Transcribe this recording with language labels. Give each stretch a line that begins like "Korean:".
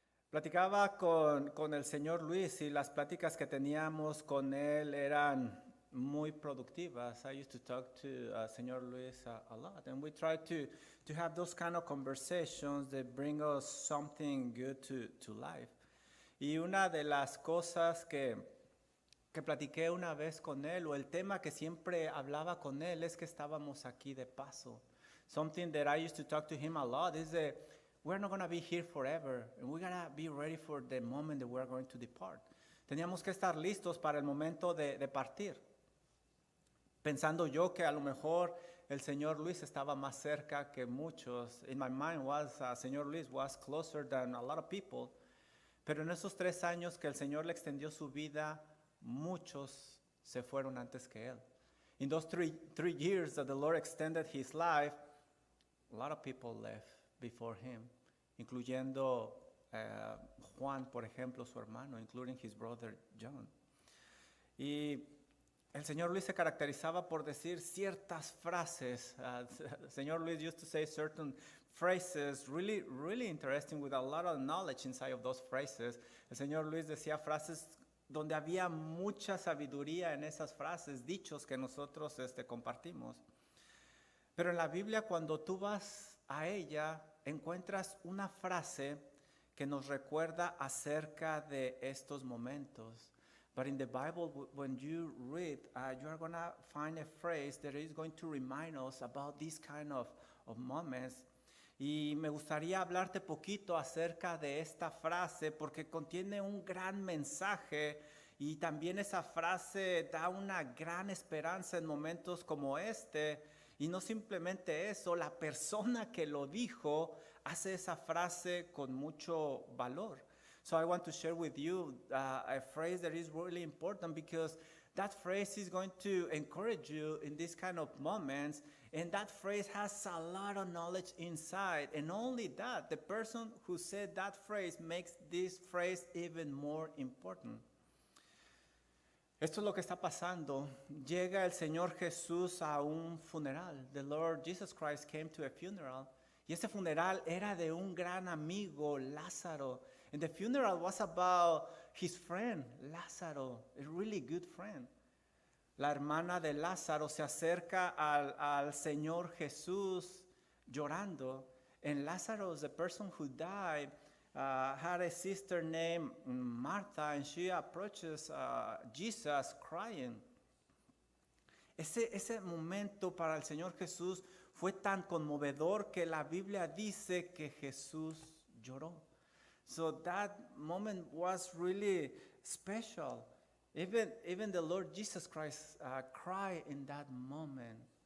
Spanish: Platicaba con el señor Luis y las pláticas que teníamos con él eran muy productivas.
English: I used to talk to señor Luis a lot, and we try to have those kind of conversations that bring us something good to life.
Spanish: Y una de las cosas que platiqué una vez con él, o el tema que siempre hablaba con él, es que estábamos aquí de paso.
English: Something that I used to talk to him a lot is that we're not going to be here forever, and we're going to be ready for the moment that we're going to depart.
Spanish: Teníamos que estar listos para el momento de partir. Pensando yo que a lo mejor el señor Luis estaba más cerca que muchos.
English: In my mind was, señor Luis was closer than a lot of people.
Spanish: Pero en esos 3 años que el Señor le extendió su vida, muchos se fueron antes que él.
English: In those three years that the Lord extended his life, a lot of people left before him,
Spanish: incluyendo Juan, por ejemplo, su hermano,
English: including his brother John.
Spanish: Y el señor Luis se caracterizaba por decir ciertas frases.
English: Señor Luis used to say certain phrases, really, really interesting, with a lot of knowledge inside of those phrases.
Spanish: El señor Luis decía frases donde había mucha sabiduría en esas frases, dichos que nosotros compartimos. Pero en la Biblia, cuando tú vas a ella, encuentras una frase que nos recuerda acerca de estos momentos.
English: But in the Bible, when you read, you are going to find a phrase that is going to remind us about these kind of moments.
Spanish: Y me gustaría hablarte poquito acerca de esta frase porque contiene un gran mensaje y también esa frase da una gran esperanza en momentos como este. Y no simplemente eso, la persona que lo dijo hace esa frase con mucho valor.
English: So I want to share with you a phrase that is really important because that phrase is going to encourage you in these kind of moments, and that phrase has a lot of knowledge inside. And only that, the person who said that phrase makes this phrase even more important.
Spanish: Esto es lo que está pasando. Llega el Señor Jesús a un funeral.
English: The Lord Jesus Christ came to a funeral.
Spanish: Y ese funeral era de un gran amigo, Lázaro.
English: And the funeral was about his friend, Lázaro, a really good friend.
Spanish: La hermana de Lázaro se acerca al Señor Jesús llorando.
English: And Lázaro, the person who died, had a sister named Martha, and she approaches Jesus crying.
Spanish: Ese momento para el Señor Jesús fue tan conmovedor que la Biblia dice que Jesús lloró.
English: So that moment was really special. Even the Lord Jesus Christ cried in that moment.